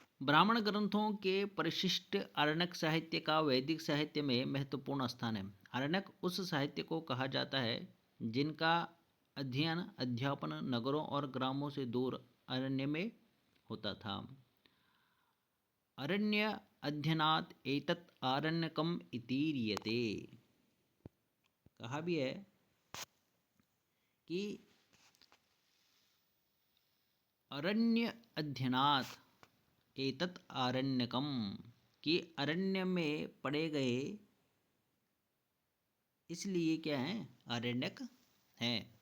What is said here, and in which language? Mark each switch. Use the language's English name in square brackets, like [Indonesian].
[Hindi] ब्राह्मण ग्रंथों के परिशिष्ट आरण्यक साहित्य का वैदिक साहित्य में महत्वपूर्ण स्थान है। आरण्यक उस साहित्य को कहा जाता है जिनका अध्ययन अध्यापन नगरों और ग्रामों से दूर अरण्य में होता था। [Sanskrit] अरण्य अध्ययनात् एतत् आरण्यकम् इतीर्यते। [Hindi] कहा भी है कि [Sanskrit] अरण्य अध्ययनात् एतत् आरण्यकम, [Hindi] कि अरण्य में पड़े गए इसलिए क्या है, आरण्यक हैं।